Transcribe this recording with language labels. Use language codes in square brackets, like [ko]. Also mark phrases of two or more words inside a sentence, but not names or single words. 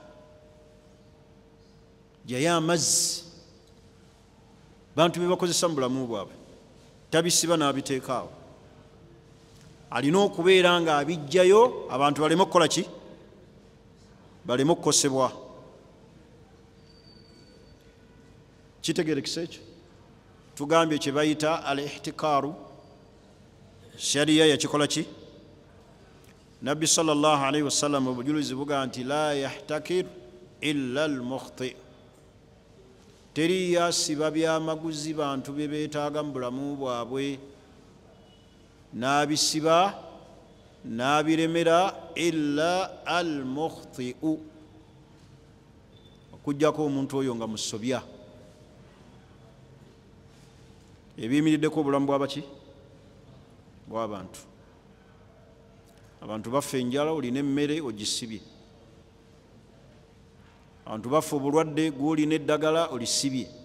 [lg] yayo amazzi bantu bebakozesa mu bulamu bwabwe tabisiba n'abiteekaawo alina okubeera nga abijjayo abantu baleme okukola ki baleme okukosebwa kitegerekisa ekyo tugambye kye bayita al-ihtikaaru shariya yakikola ki nabbi [ar] صلى الله عليه وسلم [lg] obujulizi buga nti [ar] لا يحتكر إلا الخاطئ [lg] teri yasiba byamaguzi bantu bye beetaaga mu bulamu bwabwe n'abisiba n'abiremera [ar] إلا الخاطئ [lg] okujjako omuntu oyo nga musobya ebiyimiriddeko obulamu bwabaki bw'abantu abantu bafa enjala olina emmere ogisibye abantu bafa obulwadde gw'olina eddagala olisibye